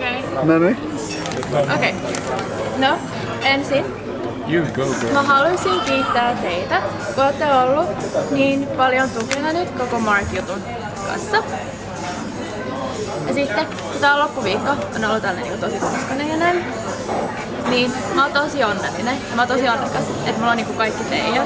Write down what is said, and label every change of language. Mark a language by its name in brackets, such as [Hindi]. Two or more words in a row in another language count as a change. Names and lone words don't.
[Finnish] No niin. Okei. No, ensin [English] You go, girl. [Finnish] mä haluaisin kiittää teitä, kun olette ollut niin paljon tukena nyt koko Mark-jutun kanssa. Ja sitten, kun tää on loppuviikko, on ollut tällainen niin tosi koskainen ja näin, niin mä oon tosi onnellinen ja mä oon tosi onnekas, että mulla on niin kaikki teijät.